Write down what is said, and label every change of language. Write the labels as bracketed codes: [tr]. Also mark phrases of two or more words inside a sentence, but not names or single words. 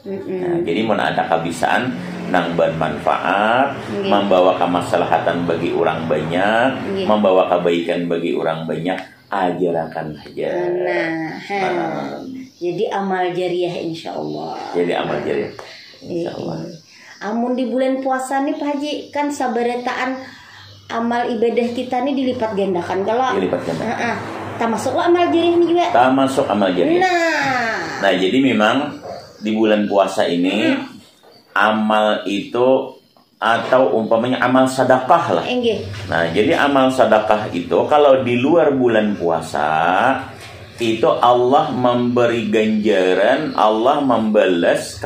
[bjn] Nah, jadi mun ada kabisaan nang bermanfaat, membawa kemaslahatan bagi orang banyak, membawa kebaikan bagi orang banyak, ajarakan aja. [id] Jadi amal jariah [ar] إن شاء الله. [id] Jadi amal jariah [ar] إن شاء الله. [bjn] Amun di bulan puasa nih Pak Haji, kan sabaretaan amal ibadah kita nih dilipat gandakan. Kalau [id] dilipat gandakan. Termasuk amal jariah nih juga. Termasuk amal jariah. Nah, jadi memang di bulan puasa ini amal itu atau umpamanya amal sedekah lah. Nah, jadi amal sedekah itu kalau di luar bulan puasa itu Allah memberi ganjaran, Allah membalas.